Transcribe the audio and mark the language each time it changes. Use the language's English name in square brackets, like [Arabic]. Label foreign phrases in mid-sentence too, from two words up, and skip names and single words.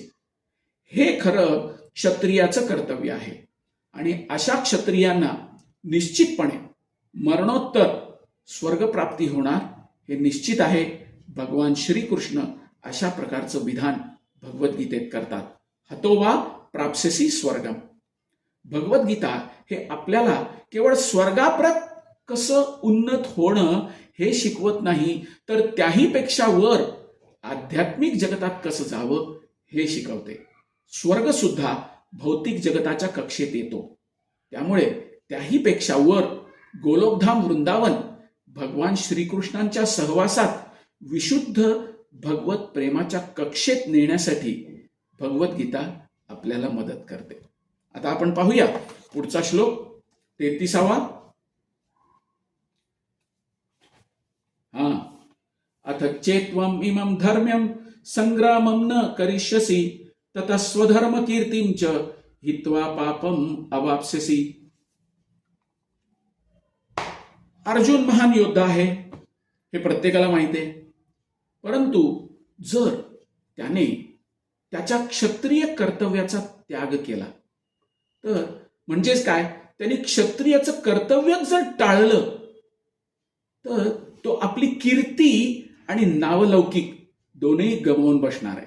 [Marathi] हे खरं क्षत्रियाचं कर्तव्य आहे आणि अशा क्षत्रियांना निश्चितपणे मरणोत्तर स्वर्गप्राप्ती होणार हे निश्चित आहे. भगवान श्रीकृष्ण अशा प्रकारचं विधान भगवद्गीतेत करतात. [Sanskrit] हतोवा प्राप्स्यसि स्वर्गम. [Marathi] भगवद्गीता हे आपल्याला केवळ स्वर्गाप्रत कसं उन्नत होणं हे शिकवत नाही, तर त्याही पेक्षा वर आध्यात्मिक जगतात कसं जावं हे शिकवते. स्वर्ग सुद्धा भौतिक जगताच्या कक्षेत येतो. त्यामुळे त्याही पेक्षा वर गोलोकधाम वृंदावन भगवान श्रीकृष्णांच्या सहवासात विशुद्ध भगवत प्रेमाच्या कक्षेत नेण्यासाठी भगवद्गीता आपल्याला मदत करते. आता आपण पाहूया पुढचा श्लोक 33वा. [Sanskrit] अथ चेत्वम इमं धर्म्यम संग्रामम न करिष्यसि ततः स्वधर्म कीर्तिं च हित्वा पापम अवाप्स्यसि. [Marathi] अर्जुन महान योद्धा आहे हे प्रत्येकाला माहिती आहे. परंतु जर त्याने त्याच्या क्षत्रिय कर्तव्याचा त्याग केला तर म्हणजेच काय, त्यांनी क्षत्रियाचं कर्तव्यच जर टाळलं तर तो आपली कीर्ती आणि नावलौकिक दोन्ही गमावून बसणार आहे.